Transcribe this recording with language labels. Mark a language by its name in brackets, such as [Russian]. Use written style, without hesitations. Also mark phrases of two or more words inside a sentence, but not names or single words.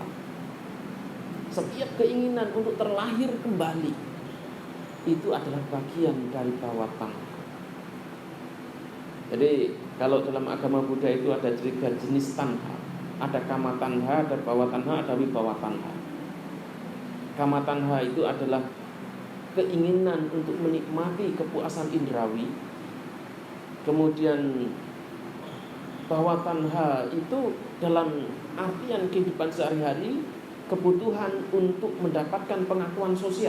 [Indonesian] Setiap keinginan untuk terlahir kembali itu adalah bagian dari [Pali] bawah tanha. [Indonesian] Jadi kalau dalam agama Buddha itu ada 3 jenis tanha. [Pali] Ada kama tanha, ada bawah tanha, ada wibawa tanha. Kama tanha [Indonesian] itu adalah keinginan untuk menikmati kepuasan indrawi. Kemudian [Pali] bawah tanha [Indonesian] itu dalam artian kehidupan sehari-hari, kebutuhan untuk mendapatkan pengakuan sosial.